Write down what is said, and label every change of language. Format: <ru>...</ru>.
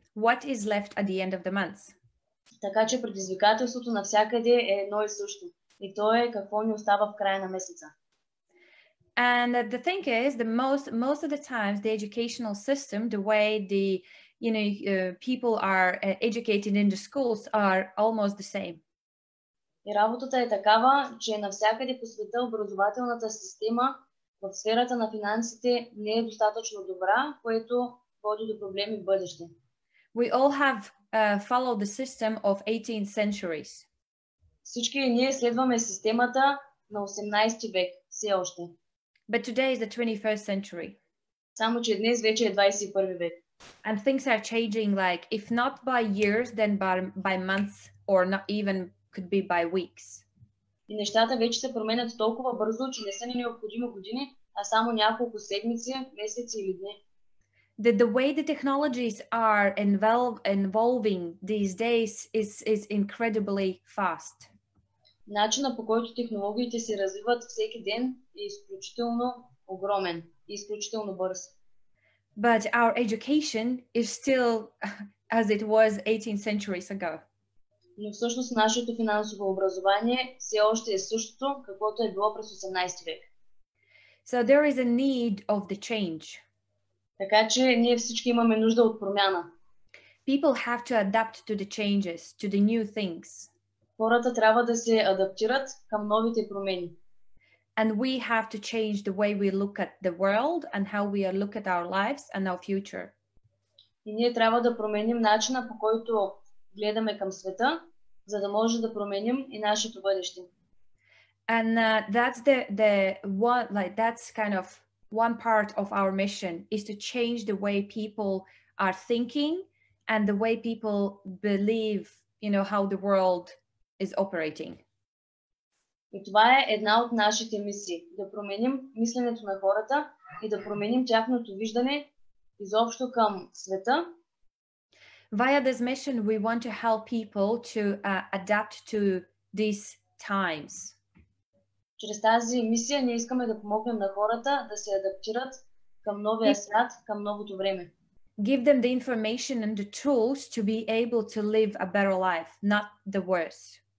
<en>What is left at the end of the month?</en> <bg>Така че предизвикателството навсякъде е едно и също. И то е какво ни остава в края на месеца.</bg> <en>And the thing is, most of the times, the educational system, the way the people are educated in the schools are almost the same.</en> <bg>И работата е такава, че навсякъде по света образователната система в сферата на финансите не е достатъчно добра, което води до проблеми в бъдеще.</bg> <en>We all have followed the system of 18th centuries.</en> <bg>Всички ние следваме системата на 18 век, все още.</bg> <en>But today is the 21st century.</en> <bg>Само че днес вече е 21 век.</bg> <en>And things are changing, like if not by years, then by months, or not even could be by weeks.</en> <bg>И нещата вече се променят толкова бързо, че не са ни необходими години, а само няколко седмици, месеци или дни.</bg> <en>The way the technologies are evolving these days is incredibly fast.</en> <bg>Начинът, по който технологиите се развиват всеки ден, е изключително огромен и изключително бърз.</bg> <en>But our education is still as it was 18 centuries ago.</en> <bg>Но всъщност нашето финансово образование все още е същото, каквото е било през 18 век.</bg> <en>So there is a need of the change.</en> <bg>Така че ние всички имаме нужда от промяна.</bg> <en>People have to adapt to the changes, to the new things.</en> <bg>Хората трябва да се адаптират към новите промени.</bg> <en>And we have to change the way we look at the world and how we look at our lives and our future.</en> <bg>И ние трябва да променим начина, по който гледаме към света, за да може да променим и нашето бъдеще.</bg> <en>And that's the one, like that's kind of one part of our mission, is to change the way people are thinking and the way people believe, how the world is operating.</en> <bg>И това е една от нашите мисии. Да променим мисленето на хората и да променим тяхното виждане изобщо към света.</bg> <en>Via this mission, we want to help people to adapt to these times.</en> <bg>Чрез тази мисия ние искаме да помогнем на хората да се адаптират към новия свят, към новото време.</bg> <en>Give them the information and the tools to be able to live a better life, not the worse.</en>